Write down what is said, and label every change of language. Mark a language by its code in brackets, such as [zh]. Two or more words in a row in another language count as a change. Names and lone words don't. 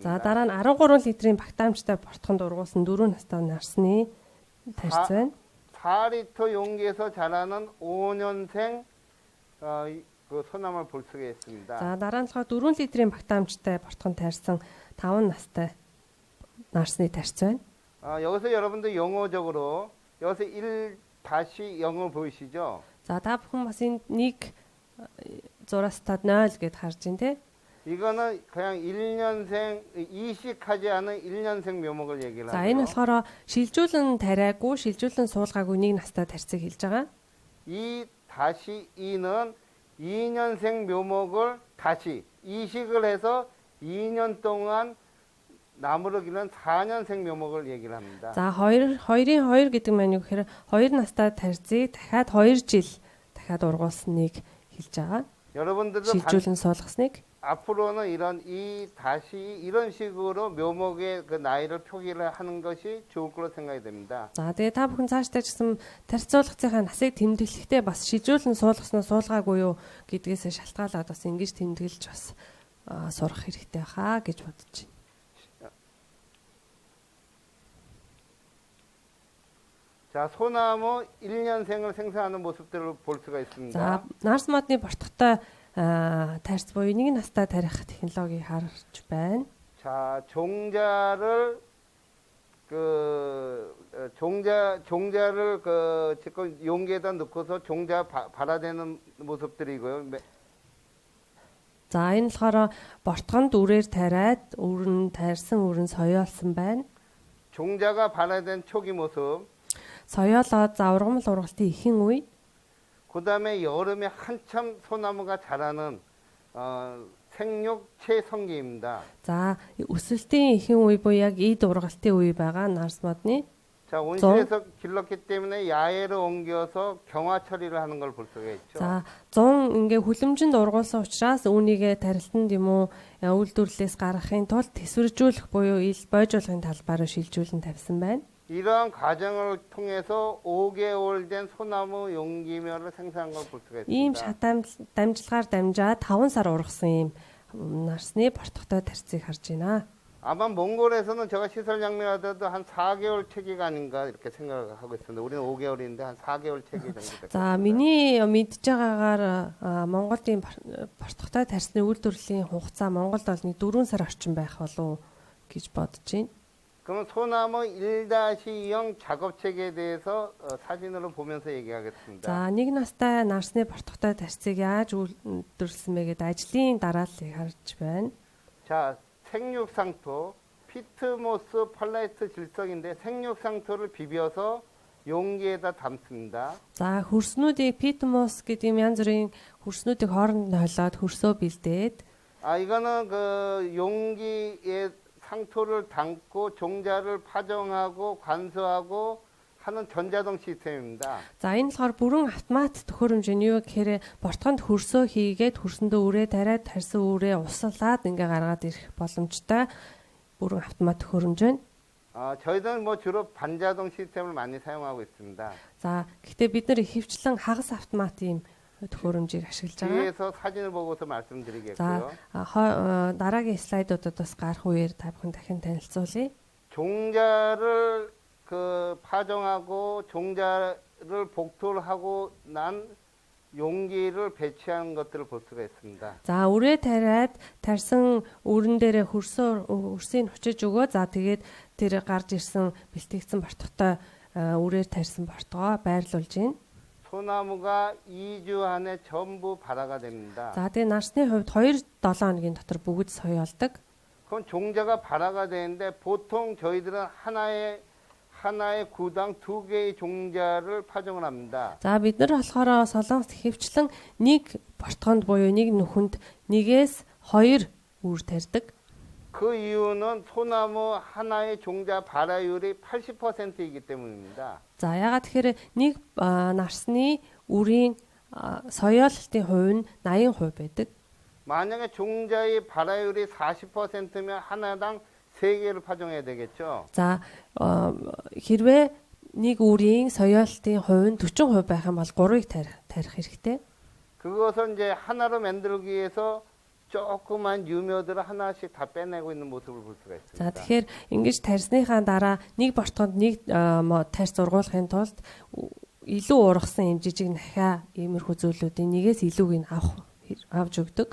[mn] За дараа нь 13 литрийн багтаамжтай бортгонд ургуулсан 4 настай нарсны тарц байна. [ko] 4리터 용기에서 자라는 5년생 그 소나무를 볼 수가 있습니다. [mn] За дараа нь болохоор 4 литрийн багтаамжтай бортгонд тарьсан 5 настай нарсны тарц байна. [ko] 여기서 여러분들 용어적으로 여기서 1-0을 보이시죠? [mn] За та бүхэн бас энэ 1 зураас тад 0 гэд харж байна те. [ko] 이거는 그냥 1년생 이식하지 않은 1년생 묘목을 얘기를 [mn] За энэ [ko] 하고요. [mn] болохоор шилжүүлэн тариагүй, шилжүүлэн суулгаагүй 1 настай тарцыг хэлж байгаа. [ko] 2-2는 2년생 묘목을 다시 이식을 해서 2년 동안 나무를 기는 4년생 묘목을 얘기를 합니다. [mn] За 2-2 гэдэг маань юу гэхээр 2 настай тарцыг дахиад 2 жил дахиад ургуулсныг хэлж байгаа. [ko] 여러분들도 [mn] шилжүүлэн суулгасныг. [ko] 앞으로는 이런 이런 식으로 묘목의 그 나이를 표기를 하는 것이 좋을 거로 생각이 됩니다. [mn] За тэгээ та бүхэн цаашдаа ч гэсэн тарцуулгацынхаа насыг тэмдэглэхдээ бас шилжүүлэн суулгаснаа суулгаагүй юу гэдгээс шалтгаалаад бас ингэж тэмдэглэж бас сурах хэрэгтэй хаа гэж бодож байна. [ko] 자, 소나무 1년생을 생산하는 모습들을 볼 수가 있습니다. [mn] За нарс модны бортготой тарц буюу 1 настай тарих технологиг харж байна. [ko] 자, 종자를 종자를 지금 용기에다 넣고서 종자 발아대는 모습들이고요. [mn] За энэ болохоор бортгонд үрээр тариад өрн тарьсан өрн соёолсон байна. [ko] 종자가 발아된 초기 모습. [mn] соёолоод заврагмал ургалтын ихэнх үе. [ko] 그다음에 여름에 한참 소나무가 자라는 생육체 성기입니다. [mn] За өсөлтийн ихэнх үе буюу яг эд ургалтын үе байгаа нарс модны. [ko] 자, 온실에서 길렀기 때문에 야외로 옮겨서 경화 처리를 하는 걸 볼 수가 있죠. [mn] За 100 ингээ хүлэмжинд ургуулсан учраас үүнийгээ тарилтанд юм уу үйлдвэрлэлээс гаргахын тулд тэсвэржүүлэх буюу ил бойжуулгын талбаараа шилжүүлэн тавьсан байна. [ko] 이러한 과정을 통해서 5개월 된 소나무 용기묘를 생산한 걸 볼 수가 [mn] ийм [ko] 있습니다. [mn] шат дамжлагаар дамжаад 5 сар ургасан ийм нарсны бортготой тарцыг харж байна. [ko] 아마 몽골에서는 제가 시설 양면하더라도 한 4개월 체기가 아닌가 이렇게 생각을 하고 있습니다. 우리는 5개월인데 한 4개월 체기 정도 될 [mn] За [ko] 겁니다. [mn] миний мэдж байгаагаар Монголын бортготой тарсны үйлдвэрлэлийн хугацаа Монголд бол 4 сар орчим байх болов гэж бодож байна. [ko] 그럼 소나무 1-0 작업 체계에 대해서 사진으로 보면서 얘기하겠습니다. [mn] За 1 настай нарсны бортготой тарцыг яаж үйлдвэрлэсэн бэ гэдэг ажлын дарааллыг харж байна. [ko] 자, 생육상토 피트모스 펄라이트 질석인데 생육상토를 비벼서 용기에다 담습니다. [mn] За хөрснүүдийг питмос гэдэг янз бүрийн хөрснүүдийг хооронд нь холиод хөрсөө бэлдээд [ko] 이거는 그 용기에 상토를 담고 종자를 파종하고 관수하고 하는 전자동 시스템입니다. [mn] за энэ болохоор бүрэн автомат төхөөрөмж нь юу гэхээр бортгонд хөрсөө хийгээд хөрсөндөө үрээ тариад тарьсан үрээ услаад ингээ гаргаад ирэх боломжтой бүрэн автомат төхөөрөмж байна. [ko] 저희들은 뭐 주로 반자동 시스템을 많이 사용하고 있습니다. [mn] За гэхдээ бид нэр ихэвчлэн хагас автомат ийм төхөөрөмжийг ашиглаж байгаа. [ko] 뒤에서 사진을 보고서 [mn] За [ko] 말씀드리겠고요. [mn] дараагийн слайдуудад бас гарах үеэр та бүхэн дахин танилцуулъя. [ko] 종자를 그 파종하고 종자를 복토를 하고 난 용기를 배치하는 것들을 볼 수가 있습니다. [mn] За үрээ тариад тарьсан өрөн дээрээ хөрсийг хүчиж өгөө. За тэгээд тэр гарч ирсэн бэлтгэгдсэн бортготой үрээр тарьсан бортгоо байрлуулж гин. [ko] 소나무가 2주 안에 전부 발화가 됩니다. [mn] За тэгээд нарсны хувьд 2-7 хоногийн дотор бүгд соёолдог. [ko] 그럼 종자가 발화가 되는데 보통 저희들은 하나의 구당 2개의 종자를 파종을 합니다. [mn] За бид нар болохоор солонгост хөвчлэн нэг бортгонд буюу нэг нүхэнд 1-2 үр тарьдаг. [ko] 그 이유는 소나무 하나의 종자 발화율이 80%이기 때문입니다. [mn] За ягаад тэгэхээр нэг нарсны үрийн соёолтын хувь нь 80% байдаг. [ko] 만약에 종자의 발화율이 40%면 하나당 3개를 파종해야 되겠죠. [mn] За хэрвээ нэг үрийн соёолтын хувь нь 40% байх юм бол 3-ыг тарих хэрэгтэй. [ko] 그것을 이제 하나로 만들기 위해서 조그만 유묘들을 하나씩 다 빼내고 있는 모습을 볼 수가 있습니다. [mn] За тэгэхээр ингэж тарьсныхаа дараа нэг бортгонд нэг тарьс зургуулахын тулд илүү ургасан юм жижиг нахиа иймэрхүү зүйлүүдийн нэгээс илүүг нь авч өгдөг.